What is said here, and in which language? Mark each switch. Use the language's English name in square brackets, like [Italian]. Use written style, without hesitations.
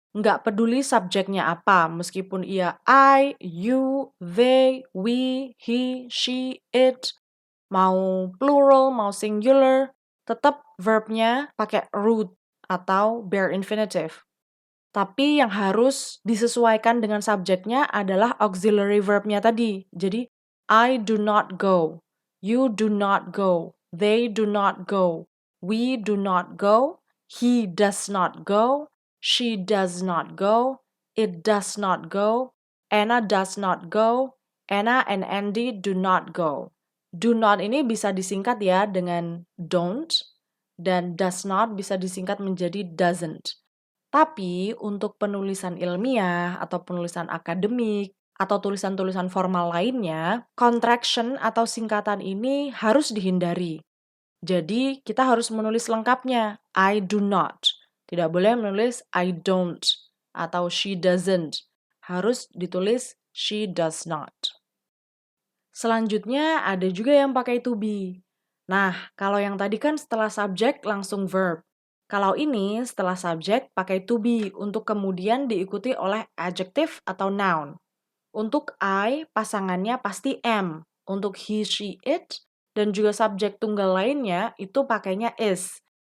[Indonesian] Nggak peduli subjeknya apa, meskipun ia I, you, they, we, he, she, it, mau plural, mau singular, tetap verbnya pakai root atau bare infinitive. Tapi yang harus disesuaikan dengan subjeknya adalah auxiliary verbnya tadi. [English] Jadi, I do not go, you do not go, they do not go, we do not go, he does not go, she does not go, it does not go, Anna does not go, Anna and Andy do not go. [Indonesian] Do not ini bisa disingkat ya dengan don't, dan does not bisa disingkat menjadi doesn't. Tapi untuk penulisan ilmiah atau penulisan akademik atau tulisan-tulisan formal lainnya, contraction atau singkatan ini harus dihindari. Jadi kita harus menulis lengkapnya, I do not. Tidak boleh menulis I don't atau she doesn't. Harus ditulis she does not. Selanjutnya ada juga yang pakai to be. Nah, kalau yang tadi kan setelah subjek langsung verb. Kalau ini setelah subjek pakai to be untuk kemudian diikuti oleh adjective atau noun. Untuk I, pasangannya pasti am. Untuk he, she, it, dan juga subjek tunggal lainnya itu pakainya is.